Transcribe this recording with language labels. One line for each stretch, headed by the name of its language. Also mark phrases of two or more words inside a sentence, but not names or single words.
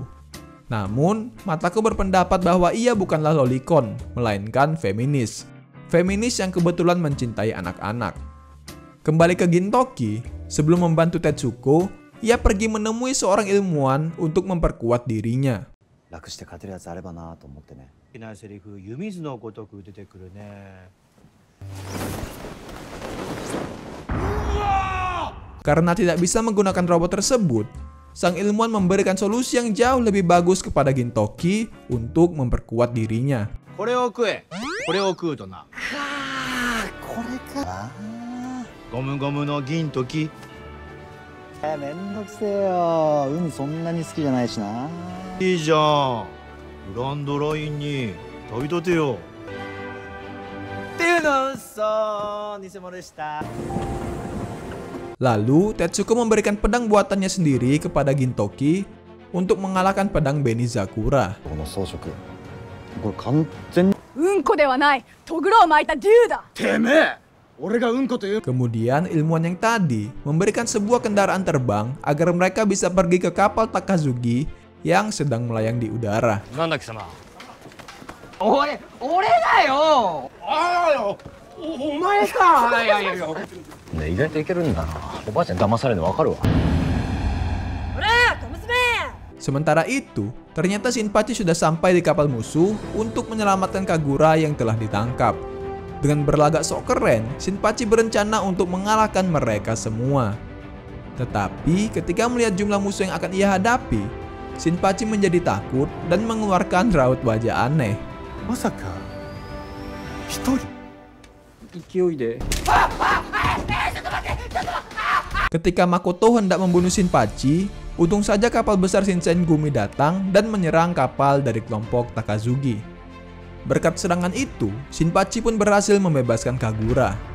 Indonesian: Namun, Matako berpendapat bahwa ia bukanlah lolicon, melainkan feminis. Feminis yang kebetulan mencintai anak-anak. Kembali ke Gintoki, sebelum membantu Tetsuko, ia pergi menemui seorang ilmuwan untuk memperkuat dirinya.
Japanese: 楽して勝てるやつあればなと思ってね。好きなセリフ湯水のごとく出てくるね。
Indonesian: Karena tidak bisa menggunakan robot tersebut, sang ilmuwan memberikan solusi yang jauh lebih bagus kepada Gintoki untuk memperkuat dirinya.
Japanese: これを食え。これを食うとな。これか。ゴムゴムの銀時。めんどくせえよ。海そんなに好きじゃないしな。いいじゃん。グランドラインに飛び立てよ。っていうの嘘。偽物でした。
Indonesian: Lalu, Tetsuko memberikan pedang buatannya sendiri kepada Gintoki untuk mengalahkan pedang Benizakura.
Japanese: この装飾。これ完全に。うんこではない。とぐろを巻いた竜だ。てめえ俺がうんこという
Indonesian: Kemudian, ilmuwan yang tadi memberikan sebuah kendaraan terbang agar mereka bisa pergi ke kapal Takazugi yang sedang melayang di udara.
Japanese: なんだ貴様。俺だよ。お前か。いやいやいや。ね、意外といけるんだな。おばあちゃん騙されるの分かるわ。
Indonesian: Sementara itu, ternyata Shinpachi sudah sampai di kapal musuh untuk menyelamatkan Kagura yang telah ditangkap. Dengan berlagak sok keren, Shinpachi berencana untuk mengalahkan mereka semua. Tetapi ketika melihat jumlah musuh yang akan ia hadapi, Shinpachi menjadi takut dan mengeluarkan raut wajah aneh.
Japanese: まさか一人
Indonesian: Ketika Makoto hendak membunuh Shinpachi, untung saja kapal besar Shinsengumi datang dan menyerang kapal dari kelompok Takazugi. Berkat serangan itu, Shinpachi pun berhasil membebaskan Kagura.